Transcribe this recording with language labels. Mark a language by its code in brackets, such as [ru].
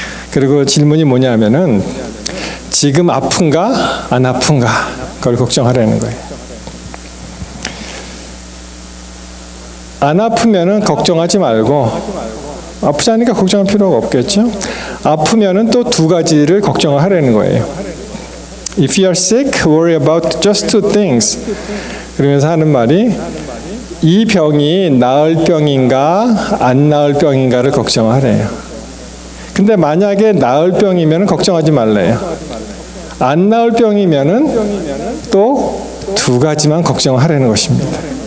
[ko] 그리고 질문이 뭐냐면은 지금 아픈가 안 아픈가 그걸 걱정하라는 거예요. 안 아프면은 걱정하지 말고, 아프지 않으니까 걱정할 필요가 없겠죠. 아프면은 또 두 가지를 걱정을 하라는 거예요. [en] If you are sick, worry about just two things. [ko] 그러면서 하는 말이 이 병이 나을 병인가 안 나을 병인가를 걱정하래요. 근데 만약에 나을 병이면 걱정하지 말래요. 안 나을 병이면은 또 두 가지만 걱정을 하라는 것입니다.